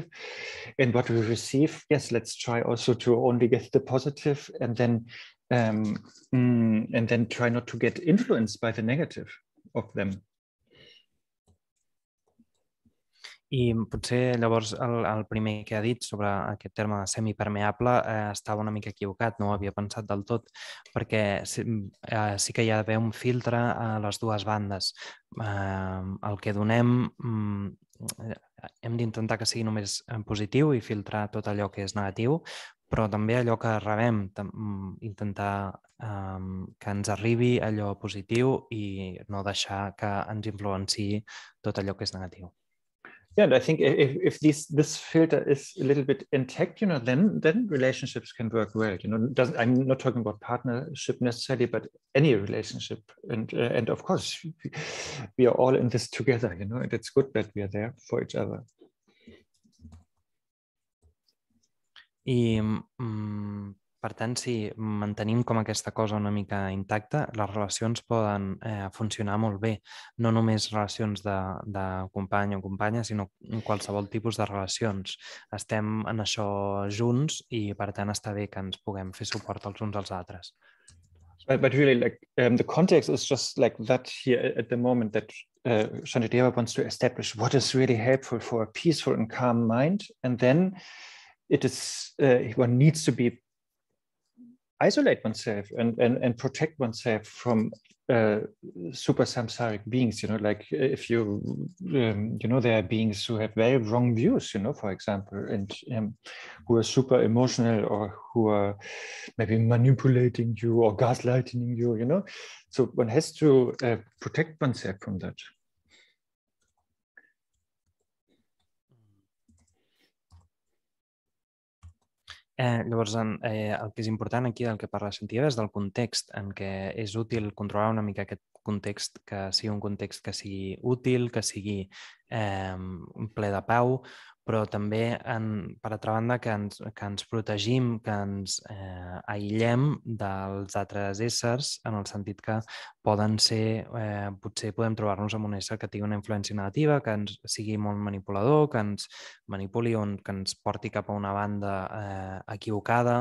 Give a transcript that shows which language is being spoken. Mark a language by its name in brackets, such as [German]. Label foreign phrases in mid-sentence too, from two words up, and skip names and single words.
[English] And what we receive, yes, let's try also to only get the positive and then try not to get influenced by the negative of them. [Catalan] I potser llavors el primer que ha dit sobre aquest terme semipermeable estava una mica equivocat, no ho havia pensat del tot, perquè sí que hi ha d'haver un filtre a les dues bandes. El que donem hem d'intentar que sigui només positiu i filtrar tot allò que és negatiu, però també allò que rebem, intentar que ens arribi allò positiu i no deixar que ens influenciï tot allò que és negatiu. [English] Yeah, and I think if this filter is a little bit intact, then relationships can work well. I'm not talking about partnership necessarily, but any relationship. And of course, we are all in this together. And it's good that we are there for each other. [Catalan] I, per tant, si mantenim com aquesta cosa una mica intacta, les relacions poden funcionar molt bé. No només relacions de company o companya, sinó qualsevol tipus de relacions. Estem en això junts i, per tant, està bé que ens puguem fer suport els uns als altres. [English] But really, the context is just like that here at the moment, that Shantideva wants to establish what is really helpful for a peaceful and calm mind. And then it is, one needs to isolate oneself and protect oneself from super samsaric beings, like if you, there are beings who have very wrong views, for example, and who are super emotional, or who are maybe manipulating you or gaslighting you, So one has to protect oneself from that. [Catalan] Llavors, el que és important aquí, del que parla Shantideva, és del context en què és útil controlar una mica aquest context, que sigui un context que sigui útil, que sigui ple de pau, però també, per altra banda, que ens protegim, que ens aïllem dels altres éssers, en el sentit que poden ser, potser podem trobar-nos amb un ésser que tingui una influència negativa, que ens sigui molt manipulador, que ens manipuli o que ens porti cap a una banda equivocada.